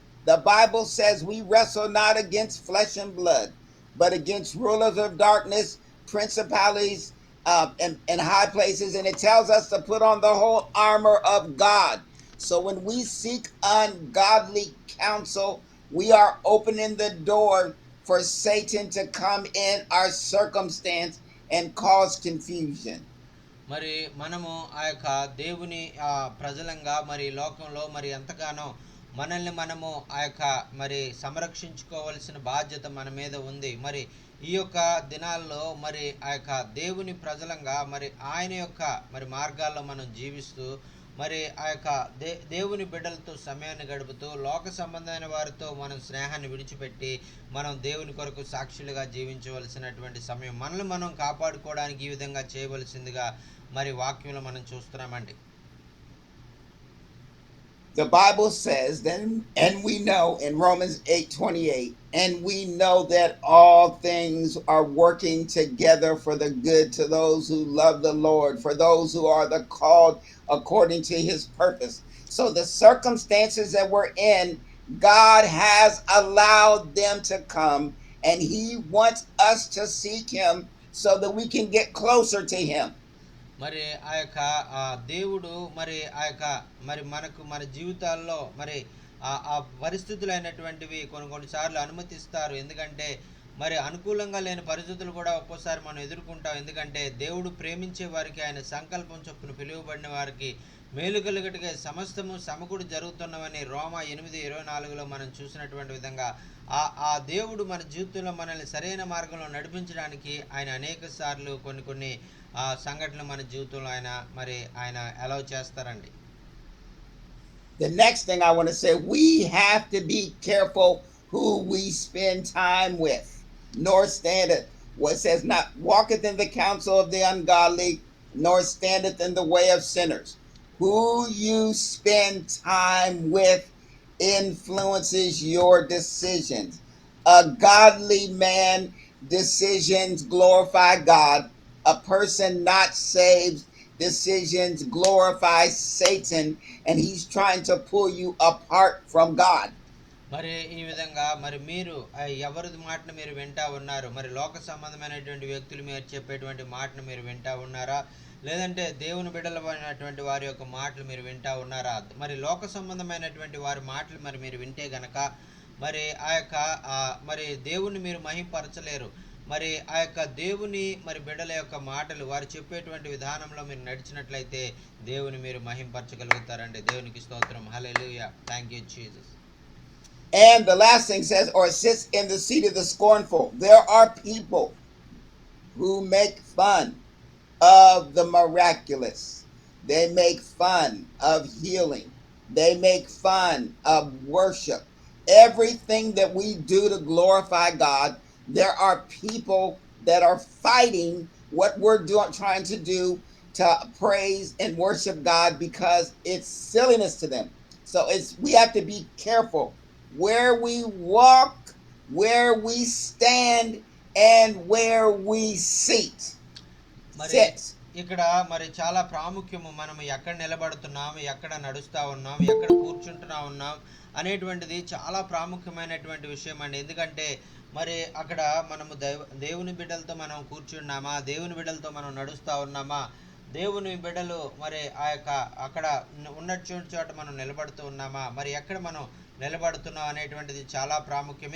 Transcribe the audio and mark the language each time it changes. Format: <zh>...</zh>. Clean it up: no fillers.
<en>The Bible says we wrestle not against flesh and blood, but against rulers of darkness, principalities, and high places. And it tells us to put on the whole armor of God. So when we seek ungodly counsel, we are opening the door for Satan to come in our circumstance and cause confusion.</en> <te>మరి మనము ఆ యొక్క దేవుని ప్రజలంగా మరి లోకంలో మరి ఎంతగానో మనల్ని మనము ఆ యొక్క మరి సంరక్షించుకోవాల్సిన బాధ్యత మన మీద ఉంది. మరి ఈ యొక్క దినాల్లో మరి ఆ యొక్క దేవుని ప్రజలంగా మరి ఆయన యొక్క మరి మార్గాల్లో మనం జీవిస్తూ మరి ఆ యొక్క దేవుని బిడ్డలతో సమయాన్ని గడుపుతూ లోక సంబంధమైన వారితో మనం స్నేహాన్ని విడిచిపెట్టి మనం దేవుని కొరకు సాక్షులుగా జీవించవలసినటువంటి సమయం. మనల్ని మనం కాపాడుకోవడానికి ఈ విధంగా చేయవలసిందిగా మరి వాక్యంలో మనం చూస్తున్నామండి. The Bible says then, and we know in Romans 8:28, and we know that all things are working together for the good to those who love the Lord, for those who are the called according to his purpose. So the circumstances that we're in, God has allowed them to come, and he wants us to seek him so that we can get closer to him. మరి ఆ యొక్క దేవుడు మరి ఆ యొక్క మరి మనకు మన జీవితాల్లో మరి ఆ పరిస్థితులైనటువంటివి కొన్నిసార్లు అనుమతిస్తారు. ఎందుకంటే మరి అనుకూలంగా లేని పరిస్థితులు కూడా ఒక్కోసారి మనం ఎదుర్కొంటాం. ఎందుకంటే దేవుడు ప్రేమించే వారికి ఆయన సంకల్పం చొప్పున పిలువబడిన వారికి మేలు కలుగటగా సమస్తము సమకూడి జరుగుతున్నవని రోమా 8:24లో మనం చూసినటువంటి విధంగా ఆ దేవుడు మన జీవితంలో మనల్ని సరైన మార్గంలో నడిపించడానికి ఆయన అనేక సార్లు కొన్ని సంఘటనలు మన జీవితంలో ఆయన అలౌ చేస్తారండి.</te> <en>The next thing I want to say, we have to be careful who we spend time with. Nor standeth, what says, not walketh in the counsel of the ungodly, nor standeth in the way of sinners. Who you spend time with influences your decisions. A godly man decisions glorify God. A person not saved decisions glorify Satan, and he's trying to pull you apart from God.</en> <te>మరి ఈ విధంగా మరి మీరు ఎవరిది మాటను మీరు వింటా ఉన్నారు? మరి లోక సంబంధమైనటువంటి వ్యక్తులు మీరు చెప్పేటువంటి మాటను మీరు వింటా ఉన్నారా? లేదంటే దేవుని బిడ్డలైనటువంటి వారి యొక్క మాటలు మీరు వింటా ఉన్నారా? మరి లోక సంబంధమైనటువంటి వారి మాటలు మరి మీరు వింటే గనక మరి ఆ యొక్క మరి దేవుని మీరు మహింపరచలేరు. మరి ఆ యొక్క దేవుని మరి బిడ్డల యొక్క మాటలు వారు చెప్పేటువంటి విధానంలో మీరు నడిచినట్లయితే దేవుని మీరు మహింపరచగలుగుతారండి. దేవునికి స్తోత్రం. హల్లెలూయా.</te> <en>Thank you Jesus. And the last thing says, or sits in the seat of the scornful. There are people who make fun of the miraculous. They make fun of healing. They make fun of worship. Everything that we do to glorify God, there are people that are fighting what we're trying to do to praise and worship God because it's silliness to them. So we have to be careful where we walk, where we stand, and where we sit.</en> <te>ఇక్కడ మరి చాలా ప్రాముఖ్యము. మనం ఎక్కడ నిలబడుతున్నాం, ఎక్కడ నడుస్తూ ఉన్నాం, ఎక్కడ కూర్చుంటున్నా ఉన్నాం అనేటువంటిది చాలా ప్రాముఖ్యమైనటువంటి విషయం అండి. ఎందుకంటే మరి అక్కడ మనము దేవుని బిడ్డలతో మనం కూర్చున్నామా, దేవుని బిడ్డలతో మనం నడుస్తూ ఉన్నామా, దేవుని బిడ్డలు మరి ఆ యొక్క అక్కడ ఉన్న చోట మనం నిలబడుతూ ఉన్నామా, మరి ఎక్కడ మనం నిలబడుతున్నాం అనేటువంటిది చాలా ప్రాముఖ్యం.</te>